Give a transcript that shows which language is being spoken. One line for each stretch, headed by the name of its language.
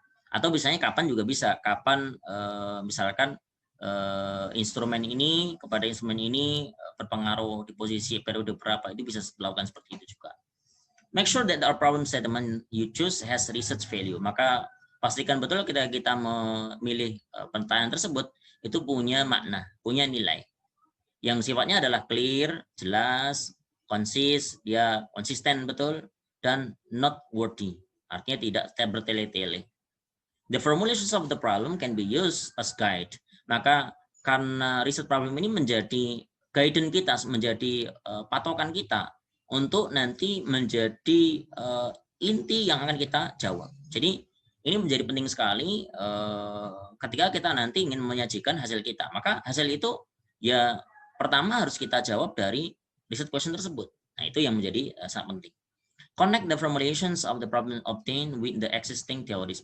Indonesian: Atau misalnya kapan juga bisa, kapan misalkan instrumen ini kepada instrumen ini berpengaruh di posisi periode berapa, itu bisa dilakukan seperti itu juga.
English: Make sure that our problem statement you choose has research value.
Indonesian: Maka pastikan betul kita memilih pertanyaan tersebut itu punya makna, punya nilai yang sifatnya adalah clear, jelas, dia konsisten betul, dan
English: not wordy,
Indonesian: artinya tidak bertele-tele.
English: The formulations of the problem can be used as guide.
Indonesian: Maka karena riset problem ini menjadi guidance kita, menjadi patokan kita untuk nanti menjadi inti yang akan kita jawab. Jadi ini menjadi penting sekali ketika kita nanti ingin menyajikan hasil kita. Maka hasil itu ya pertama harus kita jawab dari research question tersebut. Nah, itu yang menjadi sangat penting.
English: Connect the formulations of the problem obtained with the existing theories.